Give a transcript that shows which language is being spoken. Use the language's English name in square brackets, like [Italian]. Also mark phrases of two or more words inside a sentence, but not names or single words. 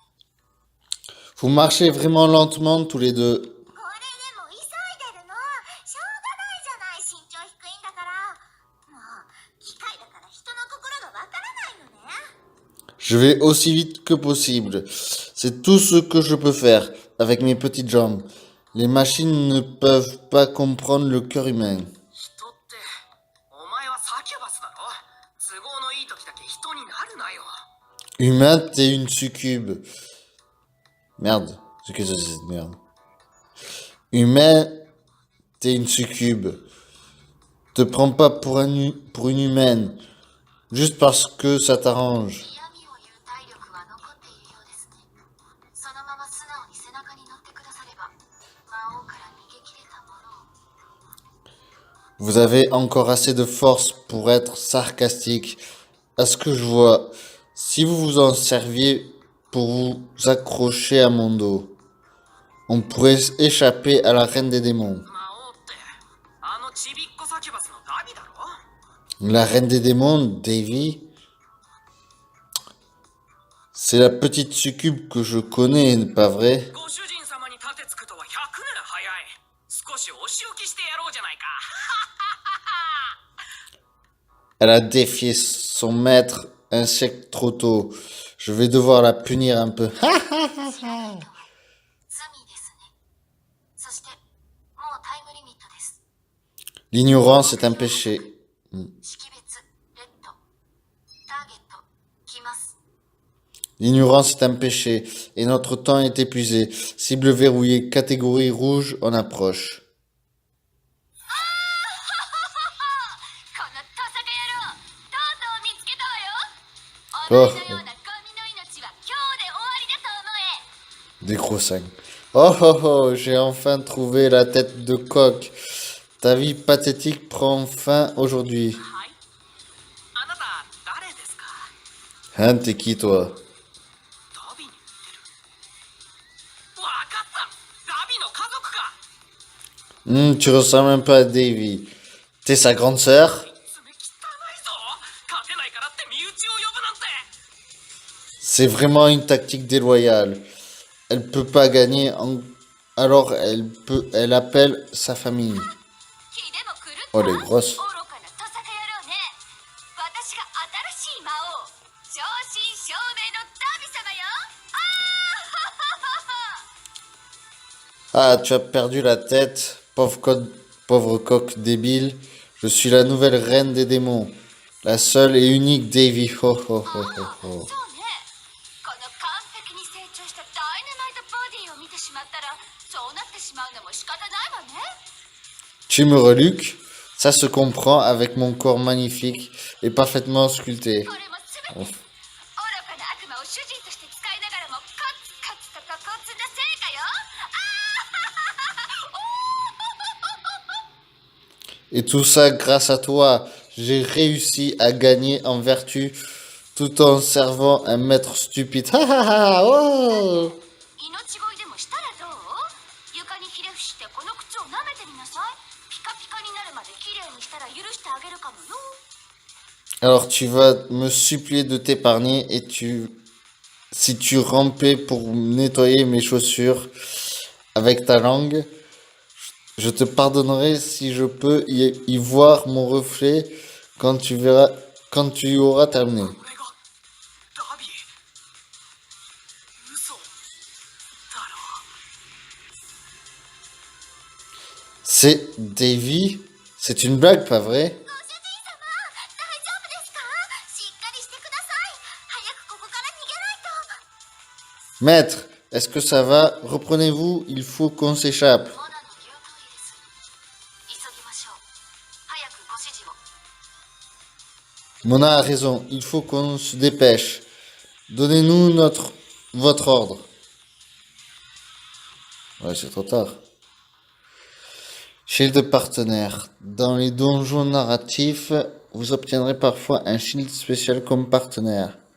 [French] Vous marchez vraiment lentement tous les deux. [Japanese] これでも急いでるの。しょうがないじゃない、身長低いんだから。もう機械だから人の心がわからないのね。 [French] Je vais aussi vite que possible. C'est tout ce que je peux faire avec mes petites jambes. Les machines ne peuvent pas comprendre le cœur humain. [Japanese] 人ってお前はサキュバスだろ。都合のいい時だけ人になるなよ。 [French] Humain, t'es une succube. Merde, c'est que c'est cette merde. Humain, t'es une succube. Te prends pas pour une humaine. Juste parce que ça t'arrange. [Japanese] 嫌味を言う体力は残っているようですね。そのまま素直に背中に乗ってく [French] Vous avez encore assez de force pour être sarcastique. À ce que je vois, si vous vous en serviez pour vous accrocher à mon dos, on pourrait échapper à la reine des démons. [Japanese] 魔王ってあのちびっこサキュバスのダビだろ？ [French] La reine des démons, Davy, c'est la petite succube que je connais, pas vrai? [Japanese] ご主人様に盾つくとは100年早い。少しお仕置きしてやろうじゃないか。 [French] Elle a défié son maître un siècle trop tôt. Je vais devoir la punir un peu. [Japanese] 罪ですね。そしてもうタイムリミットです。 [French] L'ignorance est un péché. [Japanese] 識別レッドターゲット来ます。 [French] L'ignorance est un péché et notre temps est épuisé. Cible verrouillée, catégorie rouge, on approche. [Japanese] このトサカ野郎、とうとう見つけたわよ。お前のようなゴミの命は今日で終わりだと思え。 [French] Des gros seins. Oh oh oh, j'ai enfin trouvé la tête de coq. Ta vie pathétique prend fin aujourd'hui. [Japanese] はい。あなた誰ですか？ [French] Hein, t'es qui toi? [Japanese] ダビに似てる。わかった。ダビの家族か。 [French] Tu ressembles un peu à Davy. T'es sa grande sœur? [Japanese] 爪汚いぞ。勝てないからって身内を呼ぶなんて。 [French] C'est vraiment une tactique déloyale. Elle peut pas gagner, alors elle appelle sa famille. [Japanese] 気でも狂った [French] Oh les grosses. [Japanese] 愚かなトサカ野郎ね。私が新しい魔王、正真正銘のダビ様よ。 [French] Ah, tu as perdu la tête, pauvre coq débile. Je suis la nouvelle reine des démons. La seule et unique Davy. Ho ho ho ho [Japanese] そう ho. ね。この完璧に成長したダイナマイトボディを見てしまったら、そうなってしまうのも仕方ないわね。 [French] Tu me reluques? Ça se comprend avec mon corps magnifique et parfaitement sculpté. [Japanese] これもすべて愚かな悪魔を主人として使いながらもコツコツと露骨な成果よ。 [French] Et tout ça grâce à toi. J'ai réussi à gagner en vertu tout en servant un maître stupide. Ha ha ha! Oh! [Japanese] 命乞いでもしたらどう？床にひれ伏してこの靴を舐めてみなさい。ピカピカになるまできれいにしたら許してあげるかもよ。 [French] Alors tu vas me supplier de t'épargner et si tu rampais pour nettoyer mes chaussures avec ta langue, je te pardonnerai si je peux y voir mon reflet quand tu auras terminé. [Japanese] これがダビ。嘘だろ。 [French] C'est Davy? C'est une blague, pas vrai? [Japanese] ご主人様、大丈夫ですか？しっかりしてください。早くここから逃げないと。 [French] Maître, est-ce que ça va? Reprenez-vous, il faut qu'on s'échappe. [Japanese] モナの言う通りです。急ぎましょう。早くご指示を。 [French] Mona a raison, il faut qu'on se dépêche. Donnez-nous votre ordre. Ouais, c'est trop tard. Shield partenaire. Dans les donjons narratifs, vous obtiendrez parfois un shield spécial comme partenaire.